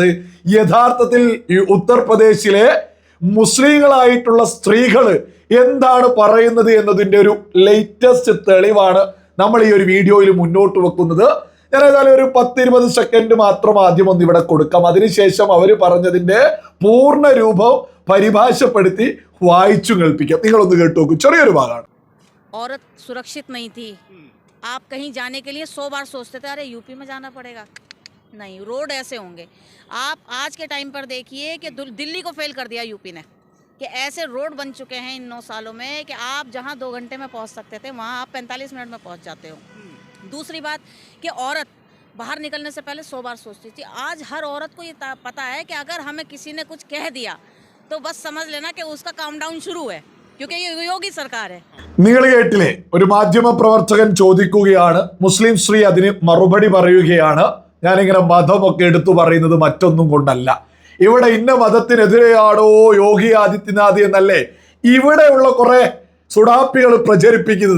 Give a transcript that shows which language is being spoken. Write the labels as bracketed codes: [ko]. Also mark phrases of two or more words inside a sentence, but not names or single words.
[ml] യഥാർത്ഥത്തിൽ ഈ ഉത്തർപ്രദേശിലെ മുസ്ലിങ്ങളായിട്ടുള്ള സ്ത്രീകള് എന്താണ് പറയുന്നത് എന്നതിന്റെ ഒരു ലേറ്റസ്റ്റ് തെളിവാണ് നമ്മൾ ഈ ഒരു വീഡിയോയിൽ മുന്നോട്ട് വെക്കുന്നത്. ഞാൻ ഏതായാലും ഒരു 10-20 സെക്കൻഡ് മാത്രം ആദ്യം ഒന്ന് ഇവിടെ കൊടുക്കാം. അതിനുശേഷം അവർ പറഞ്ഞതിന്റെ പൂർണ്ണ രൂപം പരിഭാഷപ്പെടുത്തി വായിച്ചു കേൾപ്പിക്കാം. നിങ്ങളൊന്ന് കേട്ടു നോക്കൂ. ചെറിയൊരു ഭാഗമാണ്. [hi] औरत सुरक्षित नहीं थी। आप कहीं जाने के लिए 100 बार सोचते थे अरे यूपी में जाना पड़ेगा, नहीं रोड ऐसे होंगे। आप आज के टाइम पर देखिए कि दिल्ली को फेल कर दिया यूपी ने, कि ऐसे रोड बन चुके हैं इन 9 सालों में कि आप जहां 2 घंटे में पहुंच सकते थे वहां आप 45 मिनट में पहुंच जाते हो। दूसरी बात कि औरत बाहर निकलने से पहले 100 बार सोचती थी। आज हर औरत को ये पता है कि अगर हमें किसी ने कुछ कह दिया तो बस समझ लेना कि उसका काउंटडाउन शुरू है, क्योंकि ये योगी सरकार है. [ml] നിങ്ങൾ കേട്ടില്ലേ? ഒരു മാധ്യമ പ്രവർത്തകൻ ചോദിക്കുകയാണ്, മുസ്ലിം സ്ത്രീ അതിന് മറുപടി പറയുകയാണ്. ഞാനിങ്ങനെ മതമൊക്കെ എടുത്തു പറയുന്നത് മറ്റൊന്നും കൊണ്ടല്ല, ഇവിടെ ഇന്ന മതത്തിനെതിരെയാണോ യോഗി ആദിത്യനാഥ് എന്നല്ലേ ഇവിടെയുള്ള കുറെ സുഡാപ്പികൾ പ്രചരിപ്പിക്കുന്നത്.